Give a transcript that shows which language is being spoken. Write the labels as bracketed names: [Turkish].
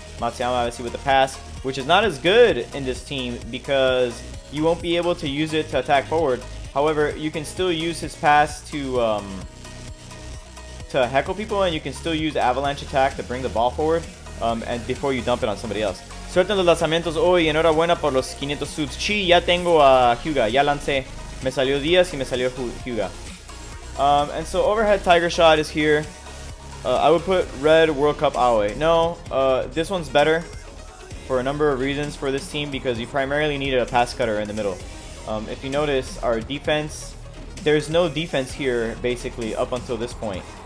[English] Matsuyama obviously with the pass, which is not as good in this team because you won't be able to use it to attack forward. However, you can still use his pass to heckle people, and you can still use avalanche attack to bring the ball forward and before you dump it on somebody else. [Spanish] Suerte en los lanzamientos hoy, enhorabuena por los 500 subs. Sí, ya tengo a Hyuga, ya lancé. Me salió Díaz y me salió Hyuga. [English] And so overhead tiger shot is here. I would put red World Cup Aoi. No, this one's better for a number of reasons for this team because you primarily needed a pass cutter in the middle. If you notice, our defense, there's no defense here basically up until this point.